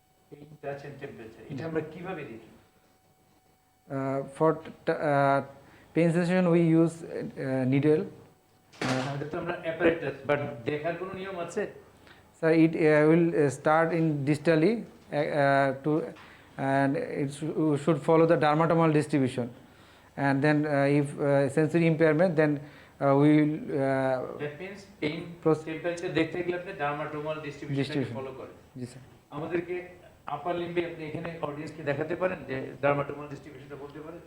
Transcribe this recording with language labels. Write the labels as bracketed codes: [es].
[bn] Pain touch and temperature এটা আমরা কিভাবে দেখি [en] For pain sensation we use needle. [bn] আমাদের তো আমরা অ্যাপারেটাস [en] but [bn] দেখার কোনো নিয়ম আছে [en] So it will start in distally to, and it should follow the dermatomal distribution, and then if sensory impairment, then we will that means pain Proce- [bn] temperature দেখতে গেলে আপনি ডার্মাটোমাল ডিস্ট্রিবিউশন [en] Distribution. [bn] ফলো করেন [en] जी sir. [bn] আমাদেরকে আপার লিম্বে আপনি এখানে অডিয়েন্সকে দেখাতে পারেন যে ডার্মাটোমাল ডিস্ট্রিবিউশনটা বলতে পারেন?